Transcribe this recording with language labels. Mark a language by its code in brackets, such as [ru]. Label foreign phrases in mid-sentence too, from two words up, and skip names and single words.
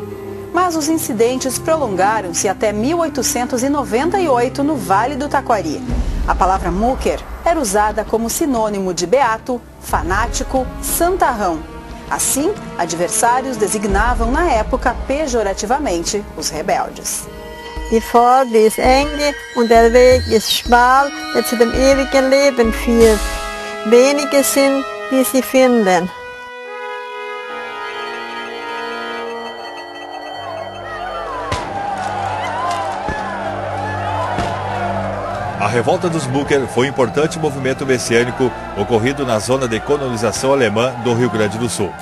[pt] Mas os incidentes prolongaram-se até 1898 no Vale do Taquari. A palavra Mucker era usada como sinônimo de beato, fanático, santarrão. Assim, adversários designavam na época pejorativamente os rebeldes. [de] Die Pforte ist enge und der Weg ist schmal, der zu dem ewigen Leben führt. Wenige sind, die sie finden. [pt] A Revolta dos Mucker foi um importante movimento messiânico ocorrido na zona de colonização alemã do Rio Grande do Sul.